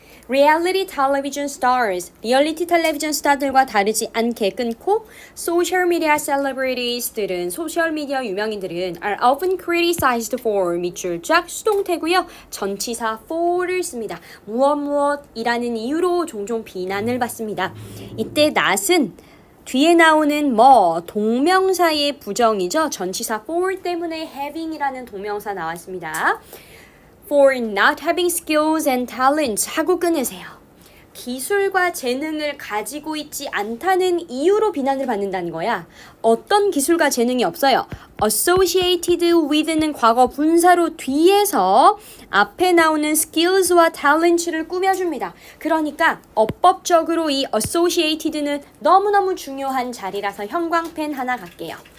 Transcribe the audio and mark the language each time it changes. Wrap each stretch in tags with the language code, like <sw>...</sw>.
<en>Reality television stars,</en> <ko>리얼리티 텔레비전 스타들과 다르지 않게 끊고 social media celebrities들은 소셜미디어 유명인들은</ko> <en>are often criticized for</en> <ko>밑줄 쫙 수동태고요. 전치사 for를 씁니다. 무엇이라는 이유로 종종 비난을 받습니다. 이때 not은 뒤에 나오는 동명사의 부정이죠. 전치사 for 때문에 having이라는 동명사 나왔습니다.</ko> <en>For not having skills and talents</en> <ko>하고 끊으세요. 기술과 재능을 가지고 있지 않다는 이유로 비난을 받는다는 거야. 어떤 기술과 재능이 없어요. associated with는 과거 분사로 뒤에서 앞에 나오는 skills와 talents를 꾸며줍니다. 그러니까 어법적으로 이 associated는 너무너무 중요한 자리라서 형광펜 하나 갈게요.</ko>